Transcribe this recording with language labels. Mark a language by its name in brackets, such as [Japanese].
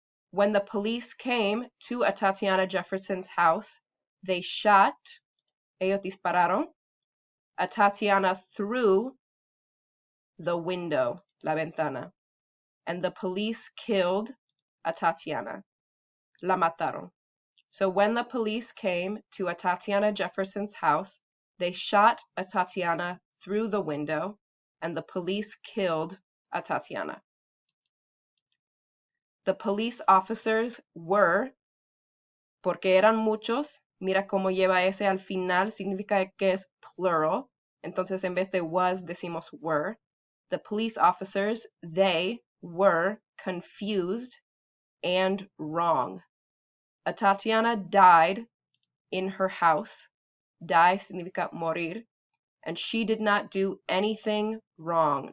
[English] When the police came to Atatiana Jefferson's house, they shot, [Spanish] ellos dispararon, [English] Atatiana through the window, [Spanish] la ventana, [English] and the police killed Atatiana, [Spanish] la mataron. [English] So when the police came to Atatiana Jefferson's house, they shot Atatiana through the window, and the police killed Atatiana. The police officers were, [Spanish] porque eran muchos, mira cómo lleva ese al final, significa que es plural, entonces en vez de was decimos were. [English] The police officers, they were confused and wrong. Atatiana died in her house. Die [Spanish] significa morir. [English] And she did not do anything wrong.